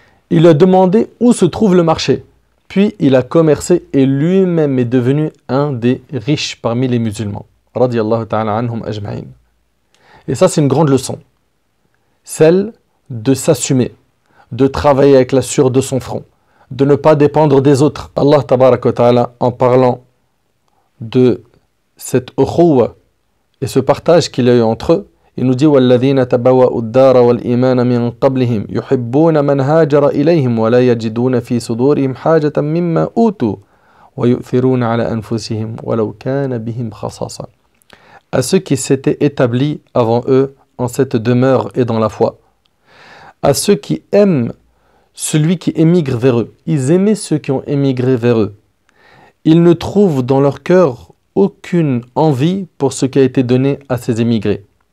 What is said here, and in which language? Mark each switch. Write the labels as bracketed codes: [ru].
[fr] Il a demandé où se trouve le marché. Puis il a commercé et lui-même est devenu un des riches parmi les musulmans. Radiyallahu ta'ala anhum ajma'in. Et ça, c'est une grande leçon. Celle de s'assumer, de travailler avec la sueur de son front, de ne pas dépendre des autres. Allah tabaraka wa ta'ala, en parlant de cette ukhuwa et ce partage qu'il y a eu entre eux, il nous dit: [ar] وَالَّذِينَ تَبَوَّأُوا الدَّارَ وَالْإِيمَانَ مِنْ قَبْلِهِمْ يُحِبُّونَ مَنْ هَاجَرَ إِلَيْهِمْ وَلَا يَجِدُونَ فِي صُدُورِهِمْ حَاجَةً مِمَّا أُوتُوا وَيُؤْثِرُونَ عَلَى أَنفُسِهِمْ وَلَوْ كَانَ بِهِمْ خَصَاصَةٌ. [fr] À ceux qui s'étaient établis avant eux en cette demeure et dans la foi, à ceux qui aiment celui qui émigre vers eux. Ils aimaient ceux qui ont émigré vers eux. Ils ne trouvent dans leur cœur aucune envie pour ce qui a été donné à ces émigrés.